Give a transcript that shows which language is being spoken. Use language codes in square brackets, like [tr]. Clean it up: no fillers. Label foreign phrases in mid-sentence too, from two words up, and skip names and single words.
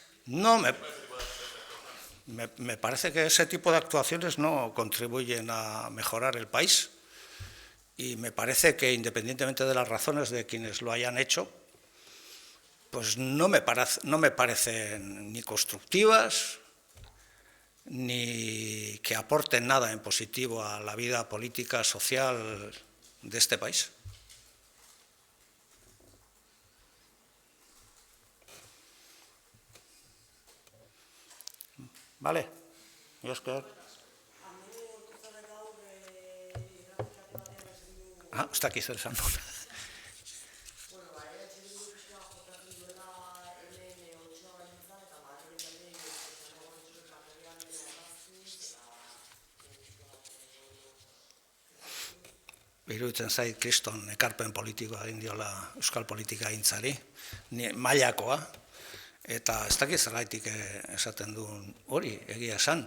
[es] No, me parece que ese tipo de actuaciones no contribuyen a mejorar el país y me parece que independientemente de las razones de quienes lo hayan hecho, pues no me parecen ni constructivas ni que aporten nada en positivo a la vida política, social de este país. Vale, yo es que... [eu] Ah, ez dakiz zer esan duen. Iruditzen zait kriston ekarpen politikoa egin diola euskal politika gintzari, mailakoa, eta ez dakiz zergaitik esaten duen hori, egia esan.